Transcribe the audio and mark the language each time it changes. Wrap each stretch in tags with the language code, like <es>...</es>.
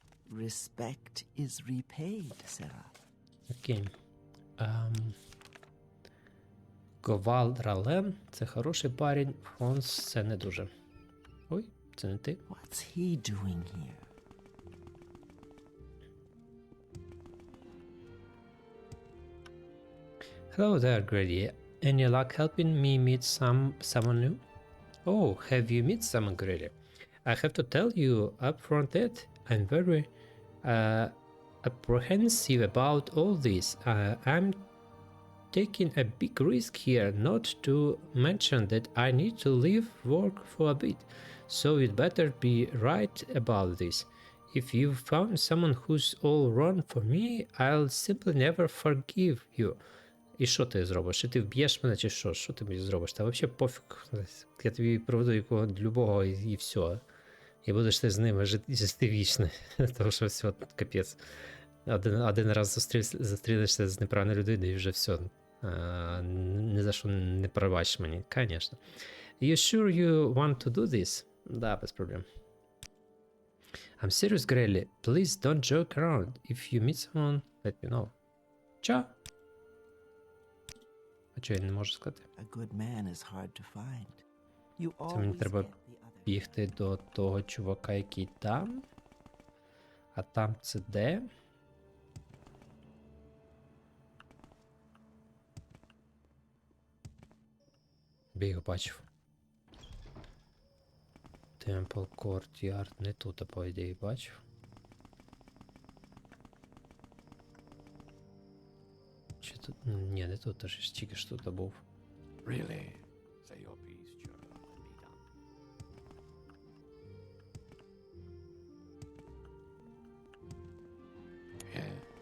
<en>Respect is repaid, Sarah.</en> <uk>Окей. Говал Рален це хороший парень, Фонс це не дуже. Ой, це не ти.</uk> <en>What's he doing here? Hello there, Grady. Any luck helping me meet someone new? Oh, have you met someone, Grady? I have to tell you upfront that I'm very apprehensive about all this. I'm taking a big risk here, not to mention that I need to leave work for a bit. So you'd better be right about this. If you found someone who's all wrong for me, I'll simply never forgive you.</en> <uk>І що ти зробиш? Чи ти вб'єш мене, чи що? Що ти мені зробиш? Та взагалі пофіг. Я тобі проведу якого любого і все. І будеш ти з ними жити вічно. Тому що все, капець. Один раз зустрінешся з неправильною людиною і вже все. Ні за що не пробачиш мені, звісно.</uk> <en>You sure you want to do this?</en> <ru>Да, без проблем.</ru> <en>I'm serious, Grelly. Please don't joke around. If you meet someone, let me know.</en> <uk>Чо? А чого я не можу сказати?</uk> <en>A good man is hard to find. You</en> <uk>Це мені</uk> <en>always</en> <uk>треба</uk> <en>get the other.</en> <uk>бігти до того чувака, який там. А там це де? Я його бачив. Temple Courtyard. Не тут, а по ідеї бачив. Чи тут? Ні, не тут, аж ж тільки ж тут був.</uk> <en>Really? Say your piece, Joe, and be done. Yeah.</en>